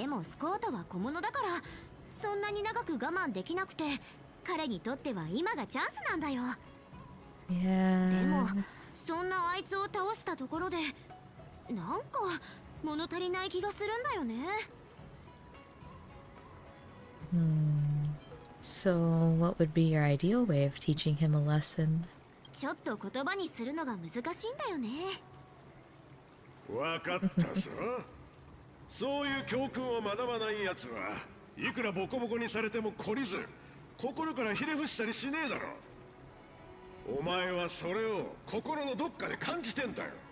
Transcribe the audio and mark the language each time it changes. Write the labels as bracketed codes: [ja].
[ja] でもスコートは小物だからそんなに長く我慢できなくて彼にとっては今がチャンスなんだよ。でも [en] Yeah. [ja] そんなあいつを倒したところでなんか物足りない気がするんだよね。 [en] So, what would be your ideal way of teaching him a lesson? [ja] ちょっと言葉にするのが難しいんだよね。わかったぞ。そういう教訓を学ばないやつはいくらボコボコにされても懲りず心からひれ伏したりしねえだろ。お前はそれを心のどっかで感じてんだよ。